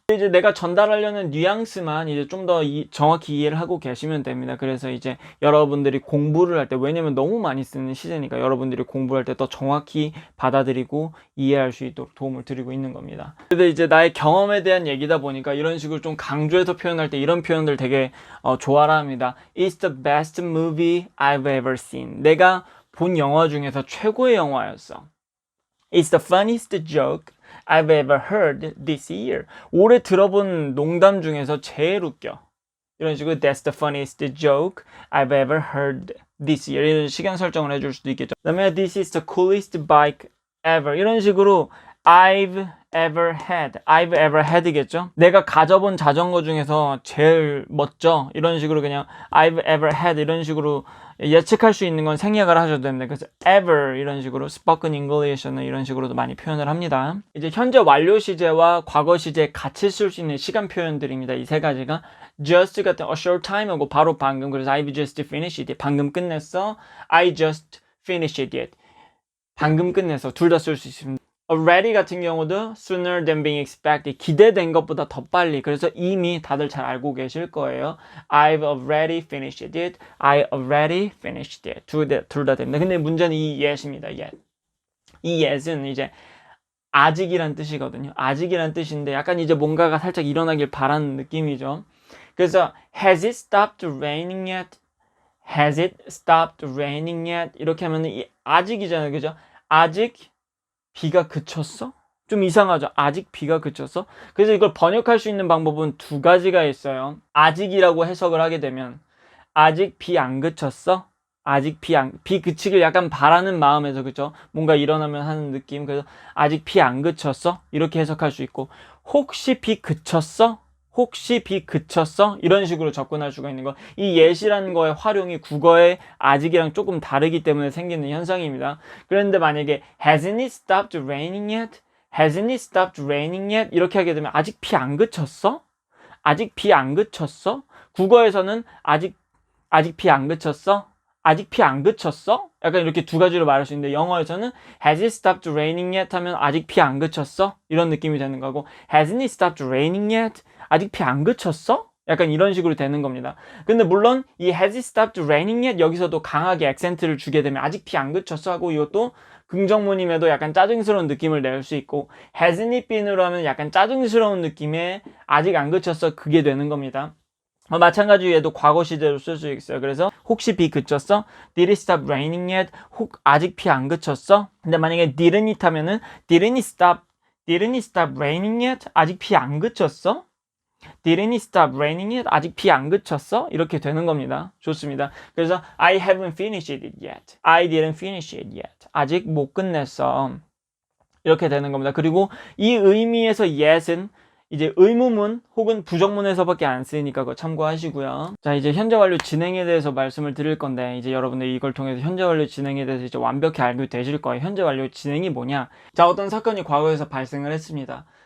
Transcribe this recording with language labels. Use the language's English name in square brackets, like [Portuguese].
[Korean] 이제 내가 전달하려는 뉘앙스만 이제 좀 더 정확히 이해를 하고 계시면 됩니다. 그래서 이제 여러분들이 공부를 할 때, 왜냐면 너무 많이 쓰는 시제니까 여러분들이 공부할 때 더 정확히 받아들이고 이해할 수 있도록 도움을 드리고 있는 겁니다. 근데 이제 나의 경험에 대한 얘기다 보니까 이런 식으로 좀 강조해서 표현할 때 이런 표현들 되게 좋아라 합니다. [English] It's the best movie I've ever seen. [Korean] 내가 본 영화 중에서 최고의 영화였어. [English] It's the funniest joke I've ever heard this year. [Korean] 올해 들어본 농담 중에서 제일 웃겨. 이런 식으로 [English] That's the funniest joke I've ever heard this year. [Korean] 이런 시간 설정을 해줄 수도 있겠죠. 그 다음에 [English] This is the coolest bike ever. [Korean] 이런 식으로 I've ever had겠죠. 내가 가져본 자전거 중에서 제일 멋져. 이런 식으로 그냥 I've ever had 이런 식으로 예측할 수 있는 건 생략을 하셔도 됩니다. 그래서 ever 이런 식으로 spoken English는 이런 식으로도 많이 표현을 합니다. 이제 현재 완료 시제와 과거 시제 같이 쓸 수 있는 시간 표현들입니다. 이 세 가지가 just 같은 a short time 하고 바로 방금, 그래서 [English] I've just finished it. [Korean] 방금 끝냈어. [English] I just finished it. [Korean] 방금 끝냈어. 둘 다 쓸 수 있습니다. [English] already [Korean] 같은 경우도 [English] sooner than being expected. [Korean] 기대된 것보다 더 빨리. 그래서 이미 다들 잘 알고 계실 거예요. [English] I've already finished it. I already finished it. [Korean] 둘 다 됩니다. 근데 문제는 이 yet입니다. [English] yet. [Korean] 이 yet은 이제 아직이란 뜻이거든요. 아직이란 뜻인데 약간 이제 뭔가가 살짝 일어나길 바라는 느낌이죠. [English] 그래서 has it stopped raining yet? Has it stopped raining yet? [Korean] 이렇게 하면 이 아직이잖아요. 그죠? 아직 비가 그쳤어? 좀 이상하죠? 아직 비가 그쳤어? 그래서 이걸 번역할 수 있는 방법은 두 가지가 있어요. 아직이라고 해석을 하게 되면 아직 비 안 그쳤어? 아직 비 그치길 약간 바라는 마음에서, 그죠? 뭔가 일어나면 하는 느낌. 그래서 아직 비 안 그쳤어? 이렇게 해석할 수 있고, 혹시 비 그쳤어? 혹시 비 그쳤어? 이런 식으로 접근할 수가 있는 거. 이 yet이라는 거의 활용이 국어의 아직이랑 조금 다르기 때문에 생기는 현상입니다. 그런데 만약에 [English] hasn't it stopped raining yet? hasn't it stopped raining yet? [Korean] 이렇게 하게 되면 아직 비 안 그쳤어? 아직 비 안 그쳤어? 국어에서는 아직 비 안 그쳤어? 아직 비 안 그쳤어? 약간 이렇게 두 가지로 말할 수 있는데 영어에서는 [English] Has it stopped raining yet? [Korean] 하면 아직 비 안 그쳤어? 이런 느낌이 되는 거고 [English] Hasn't it stopped raining yet? [Korean] 아직 비 안 그쳤어? 약간 이런 식으로 되는 겁니다. 근데 물론 이 [English] Has it stopped raining yet? [Korean] 여기서도 강하게 액센트를 주게 되면 아직 비 안 그쳤어? 하고 이것도 긍정문임에도 약간 짜증스러운 느낌을 낼 수 있고 Hasn't it been으로 하면 약간 짜증스러운 느낌의 아직 안 그쳤어? 그게 되는 겁니다. 마찬가지로 얘도 과거 시제로 쓸 수 있어요. 그래서 혹시 비 그쳤어? [English] Did it stop raining yet? [Korean] 아직 비 안 그쳤어? 근데 만약에 [English] didn't it 하면은 didn't it stop raining yet? [Korean] 아직 비 안 그쳤어? [English] Didn't it stop raining yet? [Korean] 아직 비 안 그쳤어? 이렇게 되는 겁니다. 좋습니다. [English] 그래서 I haven't finished it yet. I didn't finish it yet. [Korean] 아직 못 끝냈어. 이렇게 되는 겁니다. 그리고 이 의미에서 yet은 이제 의무문 혹은 부정문에서밖에 안 쓰이니까 그거 참고하시고요. 자, 이제 현재 완료 진행에 대해서 말씀을 드릴 건데 이제 여러분들 이걸 통해서 현재 완료 진행에 대해서 이제 완벽히 알게 되실 거예요. 현재 완료 진행이 뭐냐? 자, 어떤 사건이 과거에서 발생을 했습니다.